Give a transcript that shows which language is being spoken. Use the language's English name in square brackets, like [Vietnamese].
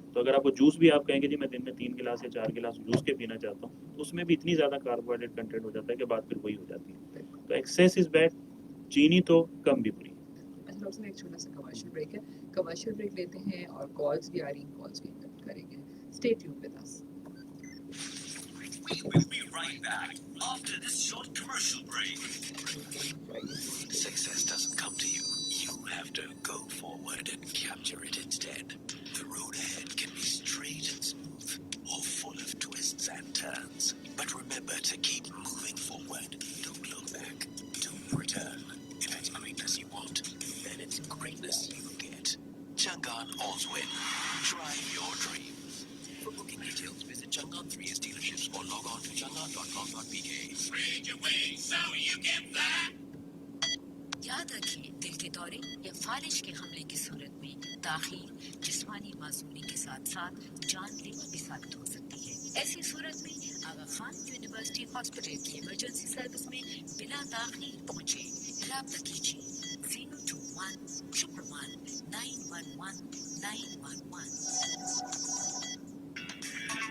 [Urdu] تو اگر آپ کو جوس بھی آپ کہیں گے جی میں دن میں 3 گلاس یا 4 گلاس جوس کے پینا چاہتا ہوں تو اس میں بھی اتنی زیادہ کاربوہائیڈریٹ کنٹینٹ ہو جاتا ہے کہ بات پھر وہی ہو جاتی ہے. تو [English] Excess is bad. [Urdu] چینی تو کم بھی بری. اچھا ڈاکٹر صاحب ایک چھوٹا سا کمرشل بریک ہے, کمرشل بریک لیتے ہیں اور کالز بھی آ رہی ہیں, کالز بھی کریں گے. [English] Stay tune with us. We will be right back after this short commercial break. Success doesn't come to you. You have to go forward and capture it instead. The road ahead can be straight and smooth or full of twists and turns. But remember to keep moving forward. Don't look back. Don't return. If it's greatness you want, then it's greatness you get. Changan Allswin. Drive your dreams. For booking details, visit Changan 3S dealerships or log on to changan.com.pk. Spread your wings so you can fly. [Urdu] یاد رکھیں دل کے دورے یا فالج کے حملے کی صورت میں تاخیر جسمانی معذوری کے ساتھ ساتھ جان لیوا بھی ثابت ہو سکتی ہے. ایسی صورت میں آغا خان یونیورسٹی ہاسپٹل کی ایمرجنسی سروس میں بلا تاخیر پہنچے. رابطہ کیجیے 021-111-911-911.